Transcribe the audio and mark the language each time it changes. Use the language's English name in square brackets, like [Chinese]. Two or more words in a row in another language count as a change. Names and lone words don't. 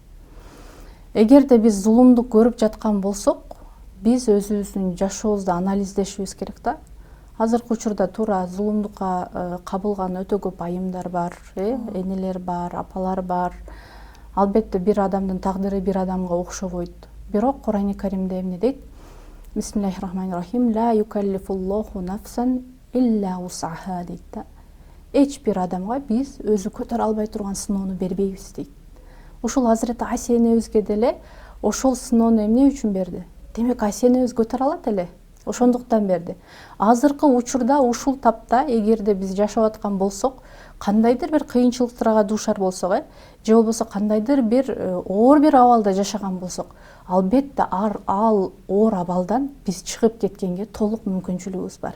[Kyrgyz] Эгерде биз зулумду көрүп жаткан болсок, биз өзүбүздүн жашообузду анализдешибиз керек да. Азыркы учурда туура зулумдукка кабылган өтө көп айымдар бар, энелер бар, апалар бар. Албетте бир адамдын тагдыры бир адамга окшобойт. Бирок Кур'ани Каримде эмне дейт? [Arabic] بسم الله الرحمن الرحيم. لا يكلف الله نفسا إلا وسعها [Kyrgyz] дейт да. Эч бир адамга биз өзү көтөрө албай турган сыноону бербейбиз дейт. Ушул Азирети Айса энебизге деле ошол сыноону эмне үчүн берди? Демек Айса энебиз көтөрө алат эле. Ошондуктан берди. Азыркы учурда ушул тапта эгерде биз жашап аткан болсок, кандайдыр бир кыйынчылыктарга дуушар болсок, же болбосо кандайдыр бир оор бир абалда жашаган болсок, албетте ал оор абалдан биз чыгып кеткенге толук мүмкүнчүлүгүбүз бар.